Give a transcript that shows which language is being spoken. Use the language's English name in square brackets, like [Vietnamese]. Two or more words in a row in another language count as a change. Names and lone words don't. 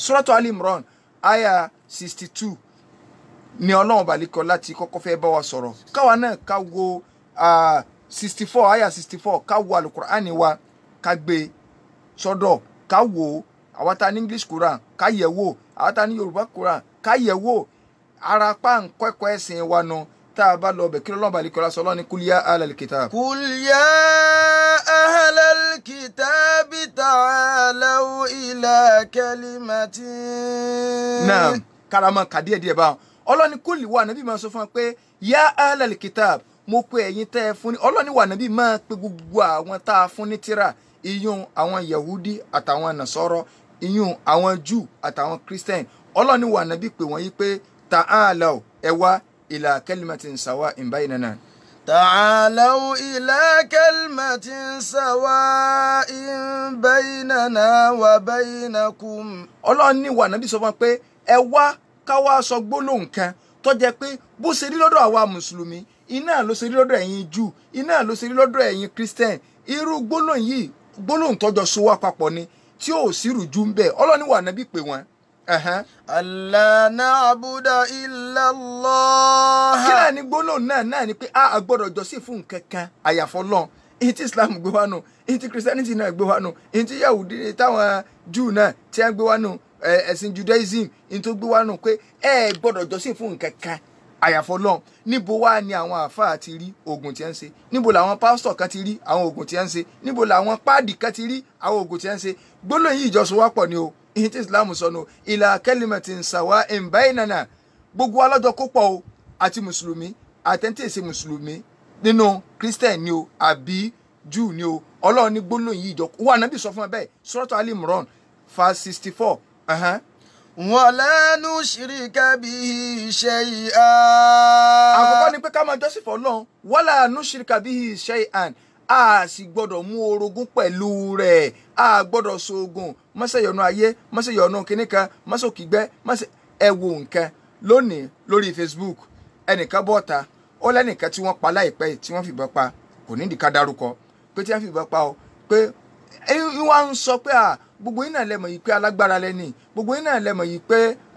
[Yoruba] Suratu Ali Imran aya 62 ni Ọlọ́run balẹ̀ kọ́lá ti kọ́kọ́ fẹ́ bá wa sọ̀rọ̀ káwa náà ká wo 64 aya 64 ká wo Al-Qur'ani wa ká gbé sọ́dọ̀ ká wò àwa ta ní English Quran ká yẹ̀ wò àwa ta ní Yorùbá Quran ká yẹ̀ wò ara pa ń kọ́kọ́ ẹ̀sìn wa nu tá a bá lọ bẹ̀ kí Ọlọ́run balẹ̀ kọ́lá sọ lọ́ni [Arabic] قل يا أهل الكتاب. قل يا أهل الكتاب تعالوا إلى كلمة. [Yoruba] Naam karama kàdíẹ̀ díẹ̀ báwọn Ọlọ́ni kúlì wà níbi máa sọ fún wa pé [Arabic] يا أهل الكتاب [Yoruba] mo pe ẹ̀yin tẹ́ ẹ fún ní ọlọ́ni wà nábì máa pe gbogbo àwọn tá a fún ní tírà iyún àwọn Yahudi àtàwọn Nasara iyún àwọn Júù àtàwọn Christian ọlọ́ni wà nábì pé wọ́n yí pé ta'alaw ẹ wá [Arabic] إلى كلمة سواء بيننا. تعالوا إلى كلمة سواء بيننا وبينكم. [Yoruba] Ọlọ́run ní wà nábì sọ fún wa pé ẹ wá ká wá sọ gbólóhùn kan tó jẹ́ pé bó ṣe rí lọ́dọ̀ àwa mùsùlùmí iná ló ṣe rí lọ́dọ̀ ẹ̀yin Júù iná ló ṣe rí lọ́dọ̀ ẹ̀yin Christian irú gbólóhùn yìí gbólóhùn tọ́jọ́ so wá papọ̀ ni tí ò sí rújú ń bẹ. Ọlọ́run ní wà nábì pé wọ́n. [Arabic] ألا نعبد إلا الله. [Yoruba] Kí náà ni gbólóhùn náà ni pé a gbọ́dọ̀ jọ́sìn fún nǹkan kan àyàfọ́ Ọlọ́run. Èyí tí Islam gbé wá nù, èyí tí Christianity náà gbé wá nù, èyí tí Yahudi táwọn Júù náà tí wọ́n gbé wá nù, ẹ̀sìn Judaism èyí tó gbé wá nù pé ẹ gbọ́dọ̀ jọ́sìn fún nǹkan kan àyàfọ́ Ọlọ́run. Níbo wá ni àwọn àáfàá ti rí oògùn tí wọ́n ń ṣe? Níbo làwọn pásítọ̀ kan ti rí àwọn oògùn tí wọ́n ń ṣe? Níbo làwọn páàdì kan ti rí àwọn oògùn tí wọ́n ń ṣe? Gbólóhùn yìí ìjọsìn wá pọ̀ ni o. Ìyí tí Islam sọnù [Arabic] إلى كلمة سواء بيننا [Yoruba] gbogbo alájọ kó pọ̀ o àti mùsùlùmí àtẹ̀ntì èsì mùsùlùmí nínú Christian ni o àbí Júù ni o Ọlọ́run ní gbólóhùn yìí ìjọ wà nábì sọ fún ẹ bẹ́ẹ̀ Suratu Ali Imran verse 64. [Arabic] ولا نشرك به شيئا. [Yoruba] Àkọ́kọ́ ni pé ká máa jọ́sìn fún Ọlọ́run [Arabic] ولا نشرك به شيئا [Yoruba] a sì gbọ́dọ̀ mú orogún pẹ̀lú rẹ̀ a gbọ́dọ̀ ṣoògùn mọ́sẹ̀ yọnu ayé mọ́sẹ̀ yọnu kínní kan mọ́sẹ̀ òkìgbẹ́ mọ́sẹ̀ ẹ wo nǹkan lónìí lórí Facebook ẹnìkan bọ́ta ó lẹ́nìkan tí wọ́n pa láìpẹ́ tí wọ́n fìbọn pa kò ní ìdíkà dárúkọ pé tí wọ́n fìbọn pa ọ pé wọ́n ń sọ pé gbogbo yín náà lẹ́mọ̀ yìí pé alágbára lẹ́ni gbogbo yín náà lẹ́mọ̀ yìí pé